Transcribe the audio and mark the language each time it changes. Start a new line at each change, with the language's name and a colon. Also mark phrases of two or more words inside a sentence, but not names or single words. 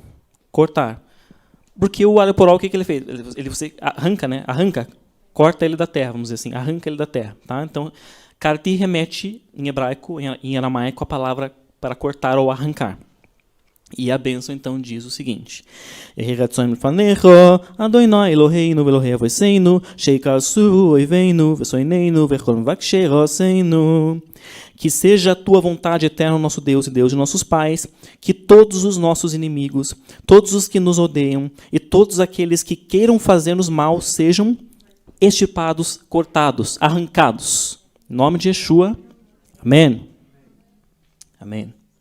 Portuguese: Porque o alho poró, o que ele fez? Você arranca, né? Corta ele da terra, vamos dizer assim, arranca ele da terra. Tá? Então, karti remete em hebraico, em aramaico, a palavra para cortar ou arrancar. E a bênção, então, diz o seguinte:
Hebrew: אדוני אלוהינו ואלוהי אבותינו, שייכרתו אויבינו ושונאינו וכל מבקשי רעתנו.
Portuguese: Que seja a tua vontade, eterno nosso Deus e Deus de nossos pais, que todos os nossos inimigos, todos os que nos odeiam e todos aqueles que queiram fazer-nos mal sejam extirpados, cortados, arrancados. Em nome de Yeshua, amém. Amém.